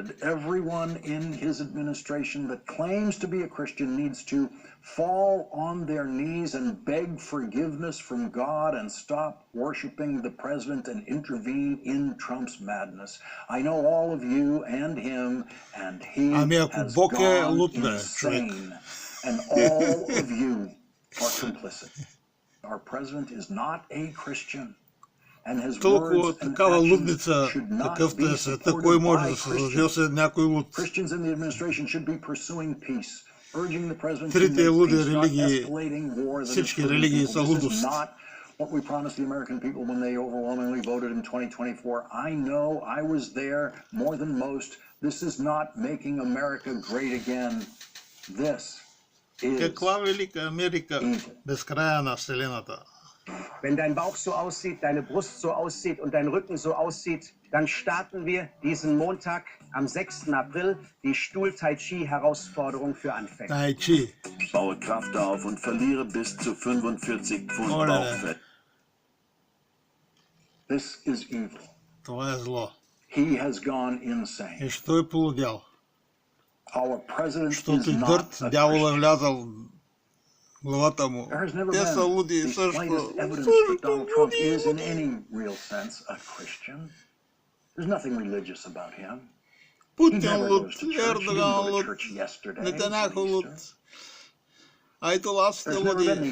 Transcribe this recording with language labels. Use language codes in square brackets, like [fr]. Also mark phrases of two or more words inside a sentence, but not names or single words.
[en] Everyone in his administration that claims to be a Christian needs to fall on their knees and beg forgiveness from God and stop worshiping the president and intervene in Trump's madness. I know all of you and him, and he has gone insane. And all of you are complicit. Our president is not a Christian. [bg] Толкова такава лудница, какъвто е света, кой може да се създаде след някой луд? Трите луди религии, всички религии са лудост. [en] What we promised the American people when they overwhelmingly voted in 2024. I know, I was there more than most. This is not making America great again. This is [bg] Каква велика Америка без края на вселената? [de] Wenn dein Bauch so aussieht, deine Brust so aussieht und dein Rücken so aussieht, dann starten wir diesen Montag am 6. April die Stuhl-Tai-Chi-Herausforderung für Anfänger. Tai Chi. Baue Kraft auf und verliere bis zu 45 Pfund Bauchfett. [en] This is evil. [bg] Това е зло. [en] He has gone insane. [bg] И що е полудял? [en] Our president [bg] Защото [en] is [bg] и [en] not [bg] дърт, [en] a [bg] дявол е [en] Christian. [bg] влязал в главата му. [en] There has never [bg] Те са [en] been [bg] луди [en] the [bg] също. [en] slightest evidence that Donald Trump is in any real sense a Christian. There's nothing religious about him. He [bg] Путин [en] never [bg] луд, [en] goes to church. He didn't [bg] Ердоган [en] go to [bg] луд, [en] church yesterday. [bg] Нетаняху [en] on [bg] луд. [en] Easter. [bg] Айтоласите [en] There's never been